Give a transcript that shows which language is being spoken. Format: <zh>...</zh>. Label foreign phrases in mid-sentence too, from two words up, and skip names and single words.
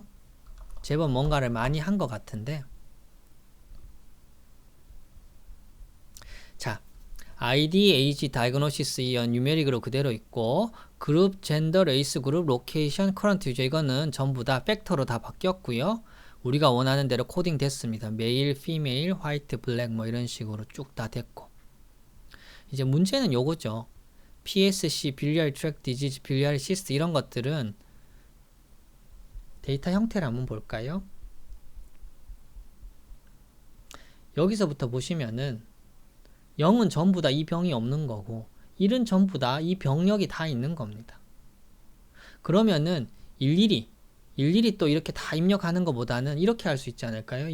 <ko>제법 뭔가를 많이 한 것 같은데, 자,</ko> <en>ID, Age, Diagnosis,</en> <ko>이런 뉴메릭으로 그대로 있고,</ko> <en>group, gender, race, group, location, current user,</en> <ko>이거는 전부 다 팩터로 다 바뀌었고요. 우리가 원하는 대로 코딩 됐습니다.</ko> <en>male, female, white, black</en> <ko>뭐 이런 식으로 쭉 다 됐고, 이제 문제는 요거죠.</ko> <en>PSC, biliary tract disease, biliary cyst</en> <ko>이런 것들은 데이터 형태를 한번 볼까요? 여기서부터 보시면은 0은 전부 다 이 병이 없는 거고 1은 전부 다 이 병력이 다 있는 겁니다. 그러면은 일일이 또 이렇게 다 입력하는 것보다는 이렇게 할 수 있지 않을까요?</ko>